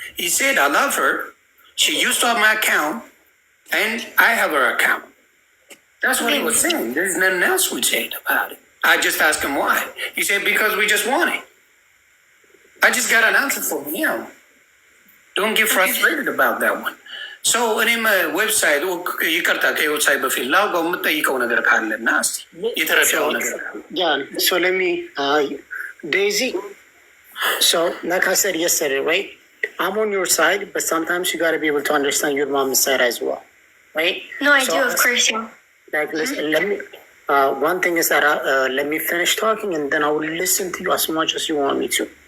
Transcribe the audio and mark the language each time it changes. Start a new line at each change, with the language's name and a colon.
English: He said, I love her. She used to have my account, and I have her account. That's what he was saying. There's nothing else we said about it. I just asked him why. He said, because we just want it. I just got an answer from him. Don't get frustrated about that one.
Amharic: So, እኔም ዌብሳይት ይቅርታ ከዌብሳይት በፊት ላውጋው የምጠይቀው ነገር ካለ እና እስኪ የተረዳው ነገር
English: So let me, Daisy, so like I said yesterday, right? I'm on your side, but sometimes you got to be able to understand your mom's side as well, right? No, I do, of course, yeah. Like, listen, let me, one thing is that let me finish talking and then I will listen to you as much as you want me to.